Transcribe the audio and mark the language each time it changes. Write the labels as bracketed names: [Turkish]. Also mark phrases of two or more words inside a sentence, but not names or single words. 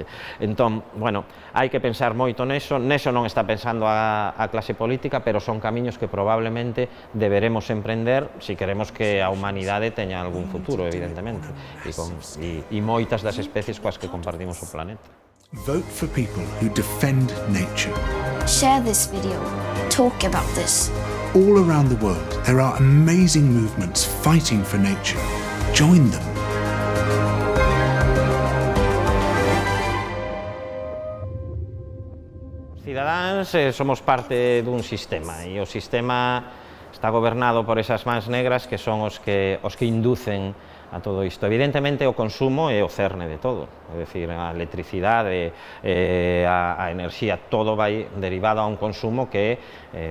[Galician] Entón, bueno, hai que pensar moito neso non está pensando a clase política, pero son camiños que probablemente deberemos emprender se queremos que a humanidade teña algún futuro, evidentemente, e moitas das especies coas que compartimos o planeta. [English] Vote for people who defend nature. Share this video. Talk about this. All around the world, there are amazing movements fighting for nature. Join them. [Galician] Os cidadáns somos parte dun sistema e o sistema está gobernado por esas mans negras que son os que inducen a todo isto. Evidentemente o consumo é o cerne de todo, é dicir, a electricidade, a enerxía, todo vai derivado a un consumo que é